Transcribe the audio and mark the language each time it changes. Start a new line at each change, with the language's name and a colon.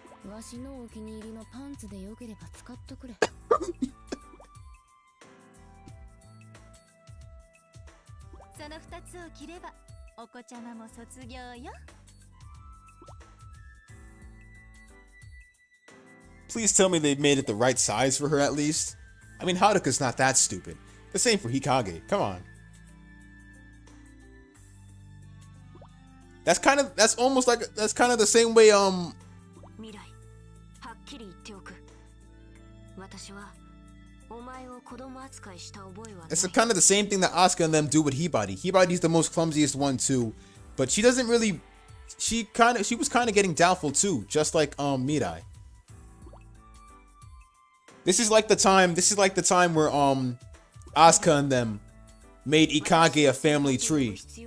Japanese: わしのお気に入りのパンツでよければ使っとくれ。その2つを着ればお子ちゃまも卒業よ。
English: Please tell me they made it the right size for her at least. I mean, Haruka's not that stupid. The same for Hikage. Come on. That's kind of the same way
Japanese: 未来、はっきり言っておく。私はお前を子供扱いした覚えはない。
English: it's kind of the same thing that Asuka and them do with Hibari. Hibari's the most clumsiest one too, but she doesn't really. She was kind of getting doubtful too, just like Mirai. This is like the time where Asuka and them made Ikage a family tree.